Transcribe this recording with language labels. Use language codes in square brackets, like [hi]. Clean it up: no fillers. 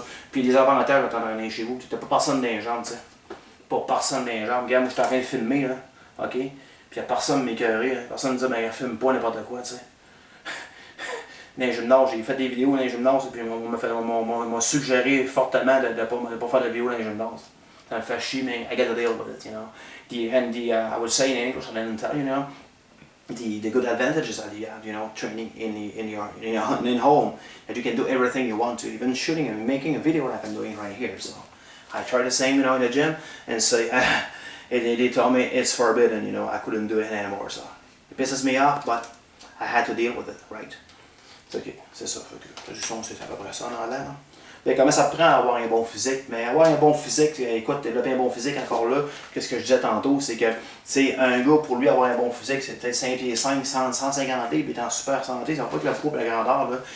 [fr] Puis les avantages de t'entraîner chez vous, tu n'as pas personne dans les jambes, tu sais. Pas personne dans les jambes. Regarde, moi, je suis en train de filmer, là, OK? Puis il n'y a personne m'écœurer, personne me dit, ben, filme pas n'importe quoi, tu sais. Dans les gymnases, j'ai fait des vidéos dans les gymnases, et puis on m'a suggéré fortement de ne pas faire de vidéos dans les gymnases. Ça me fait chier, mais [en] I gotta deal with it, you know. I would say in English, and then tell you know, the good advantages that you have, you know, training in home, that you can do everything you want to, even shooting and making a video like I'm doing right here. So I try the same, you know, in the gym, and say, they told me it's forbidden, you know, I couldn't do it anymore. So it pisses me off, but I had to deal with it, right? [fr] C'est ok, c'est ça. C'est à peu près ça en anglais, non? Ben, comment ça te prend à avoir un bon physique? Mais avoir un bon physique, écoute, développer un bon physique encore là, qu'est-ce que je disais tantôt, c'est que c'est un gars, pour lui avoir un bon physique, c'est peut-être 5 pieds 5, 150 livres, puis il est en super santé, ça va pas que le poids et la grandeur, là.